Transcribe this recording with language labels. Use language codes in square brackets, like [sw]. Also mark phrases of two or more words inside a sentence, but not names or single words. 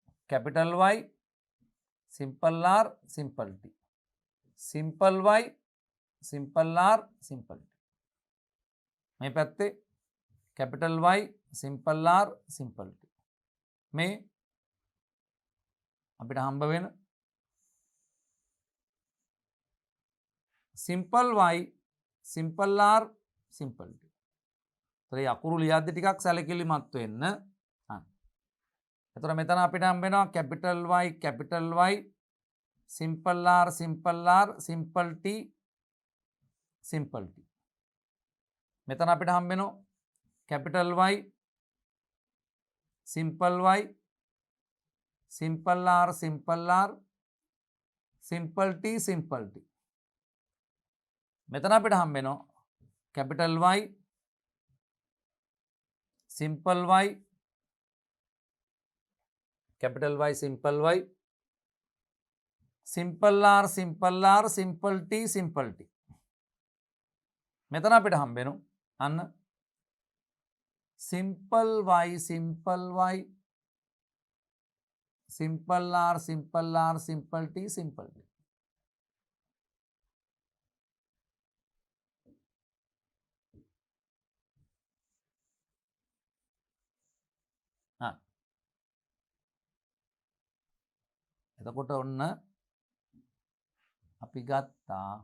[en] capital Y, simple R, simple T, simple Y, simple R, simple T. [si] මේ පැත්තේ [en] capital Y, simple R, simple T. [si] මේ අපිට හම්බ වෙන [en] simple Y, simple R, simple T. [si] तरी අකුරු ලියද්දි ටිකක් සැලකිලිමත් වෙන්න. එතකොට මෙතන අපිට හම්බ වෙනවා [en] capital Y, simple R, simple T, simple T. [si] මෙතන අපිට හම්බ වෙනවා [en] capital Y, simple R, simple T, simple T. [si] මෙතන අපිට හම්බ වෙනවා [en] capital Y, simple Y, capital Y, simple Y, simple R, simple T, simple T. [si] මෙතන අපිට හම්බ වෙනවා අන්න [en] simple Y, simple R, simple T, simple T. [si] එතකොට ඔන්න අපි ගත්තා.